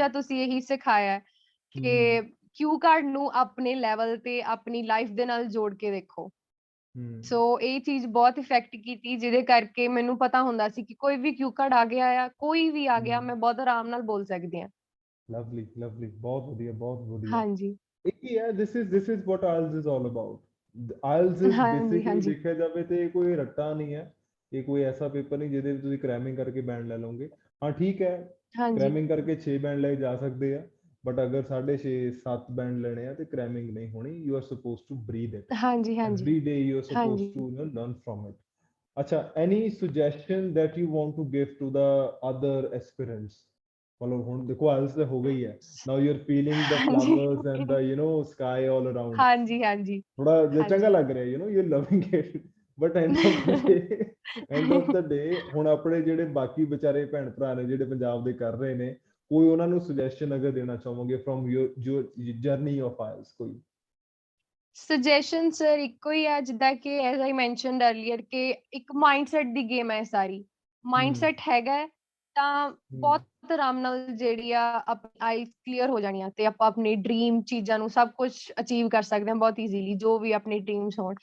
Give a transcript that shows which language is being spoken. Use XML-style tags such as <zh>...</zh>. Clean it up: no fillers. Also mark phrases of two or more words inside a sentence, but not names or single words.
<pa>ਹਮੇਸ਼ਾ ਤੁਸੀਂ ਇਹੀ ਸਿਖਾਇਆ ਕਿ</pa> <en>ਕਿਊ ਕਾਰਡ</en> <pa>ਨੂੰ ਆਪਣੇ ਲੈਵਲ ਤੇ ਆਪਣੀ ਲਾਈਫ ਦੇ ਨਾਲ ਜੋੜ ਕੇ ਦੇਖੋ। ਸੋ ਇਹ ਚੀਜ਼ ਬਹੁਤ ਇਫੈਕਟ ਕੀਤੀ, ਜਿਹਦੇ ਕਰਕੇ ਮੈਨੂੰ ਪਤਾ ਹੁੰਦਾ ਸੀ ਕਿ ਕੋਈ ਵੀ</pa> <en>ਕਿਊ ਕਾਰਡ</en> <pa>ਆ ਗਿਆ ਆ, ਕੋਈ ਵੀ ਆ ਗਿਆ, ਮੈਂ ਬਹੁਤ ਆਰਾਮ ਨਾਲ ਬੋਲ ਸਕਦੀ ਹਾਂ। ਲਵਲੀ ਬਹੁਤ ਵਧੀਆ ਬਹੁਤ ਵਧੀਆ। ਹਾਂਜੀ ਇਹ ਹੈ</pa> <en>this is what IELTS is all about। IELTS is</en> <pa>ਹਾਂਜੀ</pa> <en>basically</en> <pa>ਹਾਂਜੀ ਦੇਖਿਆ ਜਾਵੇ ਤੇ ਕੋਈ ਰੱਟਾ ਨਹੀਂ ਹੈ, ਇਹ ਕੋਈ ਐਸਾ ਪੇਪਰ ਨਹੀਂ ਜਿਹਦੇ ਵਿੱਚ ਤੁਸੀਂ ਕ੍ਰੈਮਿੰਗ ਕਰਕੇ ਬੈਂਡ ਲੈ ਲਓਗੇ। ਹਾਂ ਠੀਕ ਹੈ, ਹਾਂਜੀ ਕ੍ਰੈਮਿੰਗ ਕਰਕੇ 6 ਬੈਂਡ ਲਏ ਜਾ ਸਕਦੇ ਆ, ਬਟ ਅਗਰ 6.5 7 ਬੈਂਡ ਲੈਣੇ ਆ ਤੇ ਕ੍ਰੈਮਿੰਗ ਨਹੀਂ ਹੋਣੀ।</pa> <en>you are suppose to breathe it</en> <pa>ਹਾਂਜੀ ਹਾਂਜੀ</pa> <en>every day, you are supposed</en> <pa>ਹਾਂਜੀ</pa> <en>to learn from it। ਅੱਛਾ, any suggestion that you want to give to the other aspirants?</en> <pa>ਮਤਲਬ ਹੁਣ ਦੇਖੋ IELTS ਤਾਂ ਹੋ ਗਈ ਹੈ,</pa> <en>now you're feeling the</en> <pa>ਹਾਂਜੀ</pa> <en>flowers and the sky all around।</en> <pa>ਹਾਂਜੀ ਹਾਂਜੀ ਥੋੜਾ ਜਿਹਾ ਚੰਗਾ ਹਾਂਜੀ ਲੱਗ ਰਿਹਾ,</pa> <en>you're loving it, but end of the day</en> <pa>ਹੁਣ ਆਪਣੇ ਜਿਹੜੇ ਬਾਕੀ ਵਿਚਾਰੇ ਭੈਣ ਭਰਾ ਨੇ ਜਿਹੜੇ ਪੰਜਾਬ ਦੇ ਕਰ ਰਹੇ ਨੇ, ਕੋਈ ਉਹਨਾਂ ਨੂੰ ਸੁਜੈਸ਼ਨ ਅਗਰ ਦੇਣਾ ਚਾਹੋਗੇ</pa> <en>from your journey of IELTS</en> <pa>ਕੋਈ? ਸਜੈਸ਼ਨ ਸਰ ਇੱਕੋ ਹੀ ਆ, ਜਿੱਦਾਂ ਕਿ</pa> <en>ਐਜ਼ ਆਈ ਮੈਂਸ਼ਨਡ ਅਰਲੀਅਰ</en> <pa>ਕਿ ਇੱਕ ਮਾਈਂਡਸੈਟ ਦੀ ਗੇਮ ਹੈ ਸਾਰੀ। ਮਾਈਂਡਸੈਟ ਹੈਗਾ ਤਾਂ ਬਹੁਤ ਆਰਾਮ ਨਾਲ ਜਿਹੜੀ ਆ ਆਪਣੀ ਆਈਲਟਸ ਕਲੀਅਰ ਹੋ ਜਾਣੀ ਆ ਤੇ ਆਪਾਂ ਆਪਣੀ ਡ੍ਰੀਮ ਚੀਜ਼ਾਂ ਨੂੰ ਸਭ ਕੁਝ ਅਚੀਵ ਕਰ ਸਕਦੇ ਹਾਂ ਬਹੁਤ ਈਜ਼ੀਲੀ, ਜੋ ਵੀ ਆਪਣੀ ਡ੍ਰੀਮਸ ਹੋਣ।</pa>